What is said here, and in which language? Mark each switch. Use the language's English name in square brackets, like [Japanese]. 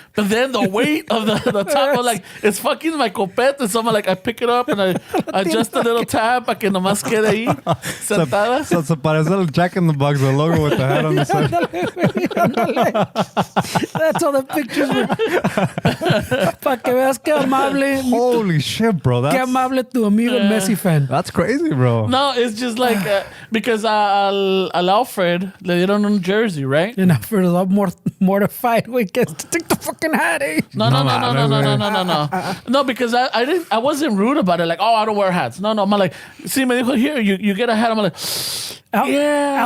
[English] But then the weight of the top, was like it's fucking my copete. So I'm like I pick it up and I adjust the little tab [Spanish] para que nomás quede ahí sentada. [English] So [Spanish] se parece al [English] Jack in the Box, the logo with the hat on the side. That's all the pictures were. [Spanish] Para que veas que amable. [English] Holy shit, bro! [Spanish] Que [English] That's [Spanish] amable tu amigo el Messi fan. [English] crazy, bro. No, it's just like because [Spanish] al Alfred le dieron un jersey, [English] right? And Alfred is all more mortified when he gets to take the fucking hat, eh? No, because I wasn't rude about it. Like, oh, I don't wear hats. No, I'm like, see, [Spanish] me dijo, [English] here, you get a hat. I'm like, yeah.